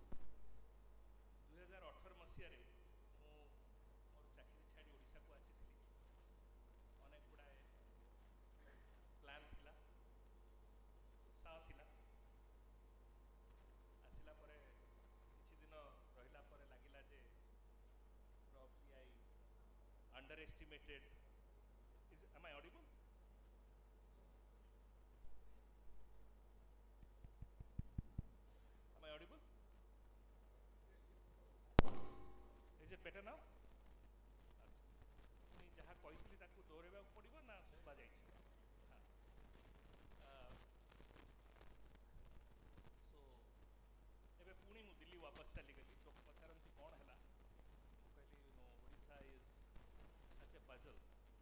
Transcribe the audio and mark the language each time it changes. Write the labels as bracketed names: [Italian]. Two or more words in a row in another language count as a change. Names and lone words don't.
[Odia] 2018 ମସିହାରେ ମୁଁ ମୋର ଚାକିରି ଛାଡ଼ି ଓଡ଼ିଶାକୁ ଆସିଥିଲି। ଅନେକ ଗୁଡ଼ାଏ ପ୍ଲାନ୍ ଥିଲା, ଉତ୍ସାହ ଥିଲା। ଆସିଲା ପରେ କିଛି ଦିନ ରହିଲା ପରେ ଲାଗିଲା ଯେ [English] probably I underestimated. Am I audible? Am I audible? Is it better now? [Odia] ମୁଁ ଯାହା କହିଥିଲି ତାକୁ ଦୌଡ଼େଇବାକୁ ପଡ଼ିବ ନା ଶୁଭା ଯାଇଛି? ସୋ ଏବେ ପୁଣି ମୁଁ ଦିଲ୍ଲୀ वापस ଚାଲିଗଲି। ଲୋକ ପଚାରନ୍ତି କ'ଣ ହେଲା, ମୁଁ କହିଲି ଓଡ଼ିଶା [English] is such a puzzle.